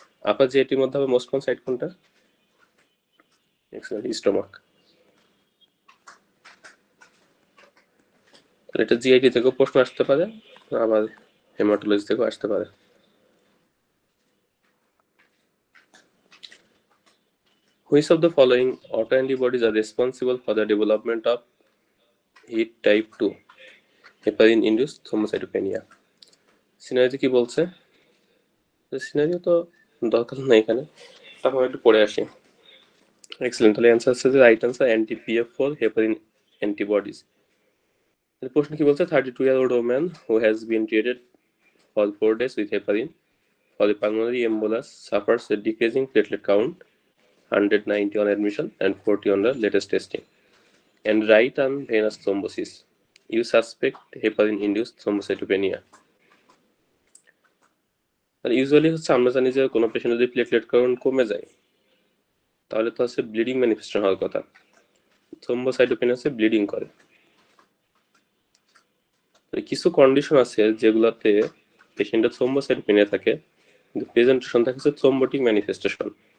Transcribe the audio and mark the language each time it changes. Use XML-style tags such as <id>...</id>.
<bn>আপার জিআইটির মধ্যে হবে most common site কোনটা? Excellent, stomach. তাহলে এটা জিআইটি থেকেও প্রশ্ন আসতে পারে, আবার হেমাটোলজি থেকেও আসতে পারে।</bn> <en>Which of the following autoantibodies are responsible for the development of heat type 2 heparin induced thrombocytopenia?</en> <bn>সিনারিতে কি বলছে? সিনারিও তো দরকার নাই এখানে, তখন একটু পড়ে আসি। এক্সেলেন্ট। তাহলে অ্যান্সার হচ্ছে যে রাইট অ্যান্সার অ্যান্টি-PF4 হেপারিন অ্যান্টিবডিজ। প্রশ্ন কি বলছে,</bn> <en>32-year-old woman who has been treated for 4 days with heparin for the pulmonary embolus suffers a decreasing platelet count, 190 on admission and 40 on the latest testing, and right arm venous thrombosis. You suspect heparin-induced thrombocytopenia.</en> <bn>আর usually হচ্ছে আমরা জানি যে কোনো patient যদি platelet count কমে যায়, তাহলে তো আছে ব্লিডিং ম্যানিফেস্টেশন হওয়ার কথা। থ্রোম্বোসাইটোপেনিয়াসে ব্লিডিং করে। কিছু কন্ডিশন আছে যেগুলোতে পেশেন্টের থ্রোম্বোসাইটোপেনিয়া থাকে কিন্তু প্রেজেন্টেশন থাকে থ্রোম্বোটিক ম্যানিফেস্টেশন।</bn>